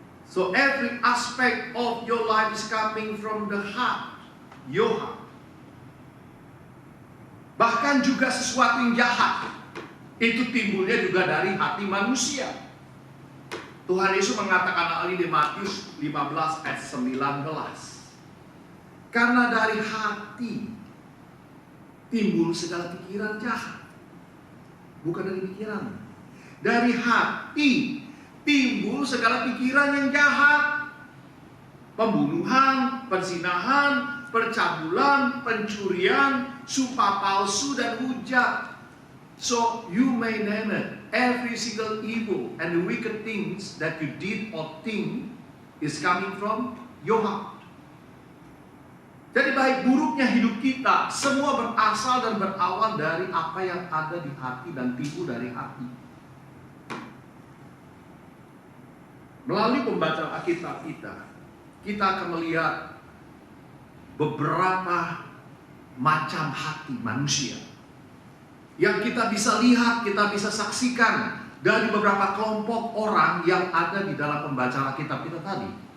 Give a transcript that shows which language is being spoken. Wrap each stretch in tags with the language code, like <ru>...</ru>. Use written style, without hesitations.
<en>So every aspect of your life is coming from the heart, your heart.</en> <id>Bahkan juga sesuatu yang jahat itu timbulnya juga dari hati manusia. Tuhan Yesus mengatakan hal ini di Matius 15 ayat 19. Karena dari hati timbul segala pikiran jahat. Bukan dari pikiran. Dari hati timbul segala pikiran yang jahat. Pembunuhan, perzinahan, percabulan, pencurian, sumpah palsu dan hujat.</id> <en>So you may name it. Every single evil and the wicked things that you did or think is coming from your heart.</en> <id>Jadi baik buruknya hidup kita semua berasal dan berawal dari apa yang ada di hati dan timbul dari hati. Melalui pembacaan Alkitab kita akan melihat beberapa macam hati manusia yang kita bisa lihat, kita bisa saksikan dari beberapa kelompok orang yang ada di dalam pembacaan Alkitab kita tadi.</id>